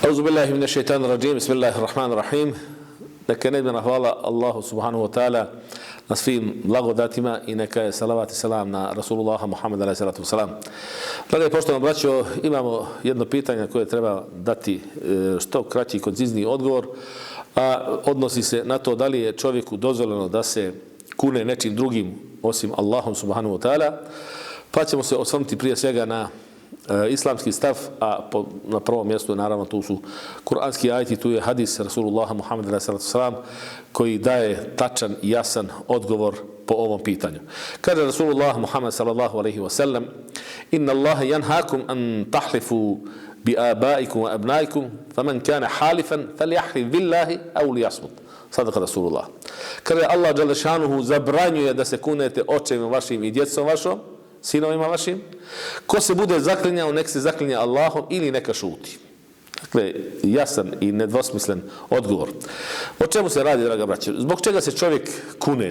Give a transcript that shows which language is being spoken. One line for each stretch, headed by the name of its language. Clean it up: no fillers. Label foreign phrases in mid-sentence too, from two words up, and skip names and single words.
Arabic: أعوذ بالله من الشيطان الرجيم. بسم الله الرحمن الرحيم.
Bosnian: Neka nedmjerna hvala Allahu
Arabic: سبحانه وتعالى
Bosnian: na svim blagodatima i neka je salavat i salam na Rasulullaha Muhammeda
Arabic: عليه الصلاة والسلام.
Bosnian: Dragi poštovani braćo, imamo jedno pitanje koje treba dati što kraći i koncizniji odgovor, a odnosi se na to da li je čovjeku dozvoljeno da se kune nečim drugim osim Allahom
Arabic: سبحانه وتعالى.
Bosnian: Pa ćemo se osvrnuti prije svega na islamski stav, a na prvom mjestu naravno tu su kuranski ajeti, tu je hadis Rasulullaha Muhammeda
Arabic: عليه الصلاة والسلام
Bosnian: koji daje tačan i jasan odgovor po ovom pitanju. Kaže Rasulullah Muhammed
Arabic: صلى الله عليه وسلم: "إن الله ينهاكم أن تحلفوا بآبائكم وأبنائكم، فمن كان حالفا فليحلف بالله أو ليصمت." صدق رسول الله.
Bosnian: Kaže Allah
Arabic: جل شأنه
Bosnian: zabranjuje da se kunete očevima vašim i djecom vašom, sinovima vašim. Ko se bude zaklinjao, nek se zaklinja Allahom ili neka šuti. Dakle, jasan i nedvosmislen odgovor. O čemu se radi, draga braće? Zbog čega se čovjek kune?